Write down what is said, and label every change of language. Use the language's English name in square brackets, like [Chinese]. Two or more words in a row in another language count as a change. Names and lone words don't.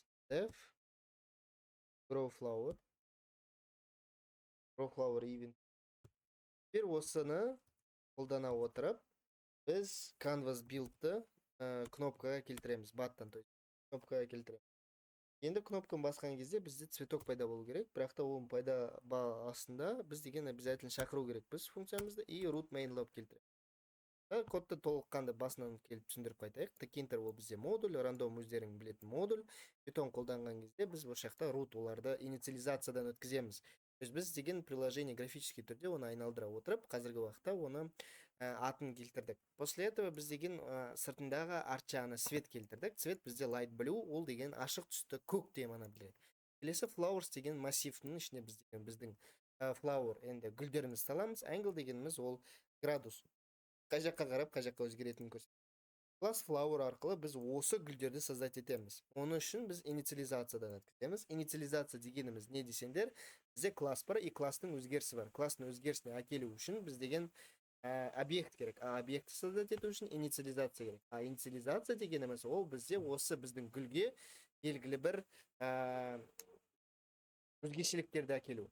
[English] Def grow flower event. [Kazakh] Бір осыны қолдана отырып, біз [English] canvas build'ты [Kazakh] кнопкаға келтіреміз. Button, то есть кнопкаға келтіреміз. Енді кнопканы басқан кезде бізде цветок пайда болу керек. Бірақ та оның пайда астында біз деген обязательно шақыру керек біз функциямызды и [English] root main loop [Kazakh] келтіреміз. Кодты толыққанды басынан келіп түсіндіріп қайтайық. Tkinter ол бізде модуль, рандом өздерің білетін модуль. Python қолданған кезде біз бұл жақта root оларды инициализациядан өткіземіз. Біз деген [Russian] приложение графический [Kazakh] түрде оны айналдыра отырып, қазіргі уақытта оны атын келтірдік. [Russian] После этого [Kazakh] біз деген сыртындағы арт свет келтірдік. Цвет бізде [English] light blue, [Kazakh] ол деген ашық түсті көк теманы біледі. Келесі flowers деген массивтің ішіне біздің flower енді гүлдеріміз саламыз. Angle дегеніміз ол градус. Қай жаққа қарап, қай жаққа өзгеретінін көрсетеді. [English] Class flower [Kazakh] арқылы біз осы гүлдерді создать етеміз. Оны үшін біз инициализациядан өткіземіз. Инициализация дегеніміз не десеңдер, бізде класс бар и класстың өзгерісі бар. Класстың өзгерісіне әкелу үшін біз деген объект керек. Объектті создать ету үшін инициализация керек. Инициализация дегеніміз ол бізде осы біздің гүлге белгілі бір өзгешеліктерді әкелу.